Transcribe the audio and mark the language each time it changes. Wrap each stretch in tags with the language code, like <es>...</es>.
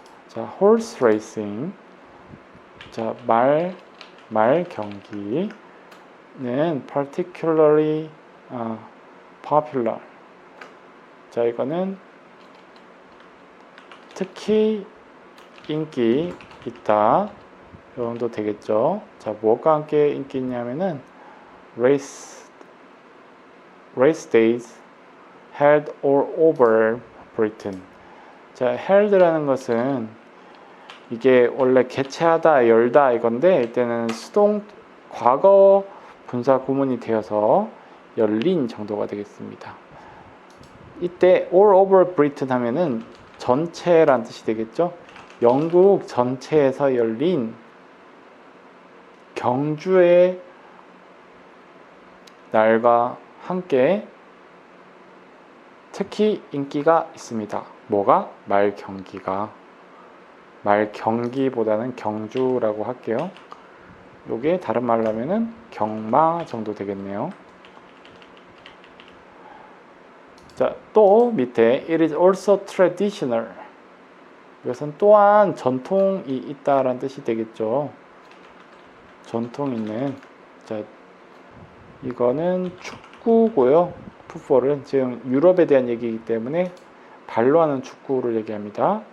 <ko>자,</ko> <en>horse racing.</en> <ko>자, 말 경기는</ko> <en>particularly popular.</en> <ko>자, 이거는 특히 인기 있다. 이 정도 되겠죠. 자, 뭐가 함께 인기 있냐면은</ko> <en>race days held all over Britain.</en> <ko>자, held라는 것은 이게 원래 개최하다, 열다 이건데 이때는 수동 과거 분사 구문이 되어서 열린 정도가 되겠습니다. 이때</ko> <en>all over Britain</en> <ko>하면은 전체란 뜻이 되겠죠. 영국 전체에서 열린 경주의 날과 함께 특히 인기가 있습니다. 뭐가? 말 경기가. 말 경기보다는 경주라고 할게요. 요게 다른 말로 하면은 경마 정도 되겠네요. 자, 또 밑에</ko> <en>it is also traditional.</en> <ko>이것은 또한 전통이 있다라는 뜻이 되겠죠. 전통 있는. 자, 이거는 축구고요. 풋볼은 지금 유럽에 대한 얘기이기 때문에 발로 하는 축구를 얘기합니다.</ko>